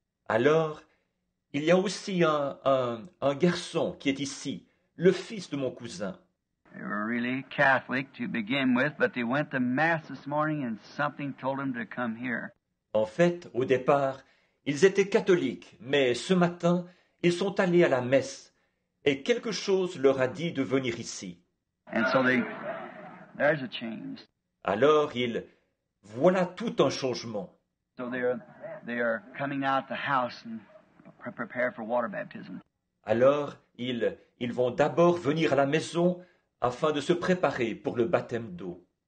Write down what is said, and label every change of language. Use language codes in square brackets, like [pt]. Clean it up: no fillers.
[fr] Alors, il y a aussi un garçon qui est ici, le fils de mon cousin. [en] They were really Catholic to begin with, but they went to Mass this morning and something told them to come here. [fr] En fait, au départ, ils étaient catholiques, mais ce matin, ils sont allés à la messe et quelque chose leur a dit de venir ici. [en] And so there's a change. [fr] Alors, voilà tout un changement. [en] So they are coming out the house and prepare for water baptism. [fr] Alors, ils vont d'abord venir à la maison afin de se préparer pour le baptême d'eau.